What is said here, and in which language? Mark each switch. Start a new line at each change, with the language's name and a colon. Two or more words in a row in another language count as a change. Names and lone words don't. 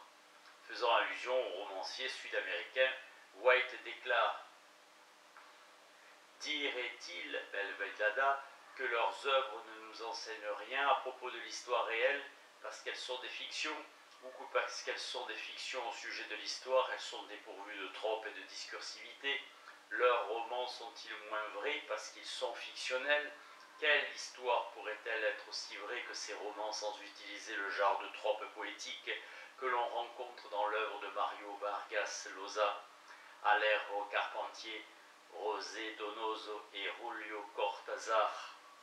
French: Faisant allusion au romancier sud-américain, White déclare: dirait-il, Belvedada, que leurs œuvres ne nous enseignent rien à propos de l'histoire réelle parce qu'elles sont des fictions, ou que parce qu'elles sont des fictions au sujet de l'histoire, elles sont dépourvues de tropes et de discursivité? Leurs romans sont-ils moins vrais parce qu'ils sont fictionnels? Quelle histoire pourrait-elle être aussi vraie que ces romans sans utiliser le genre de trope poétique que l'on rencontre dans l'œuvre de Mario Vargas Llosa, Alejo Carpentier, José Donoso et Julio Cortázar?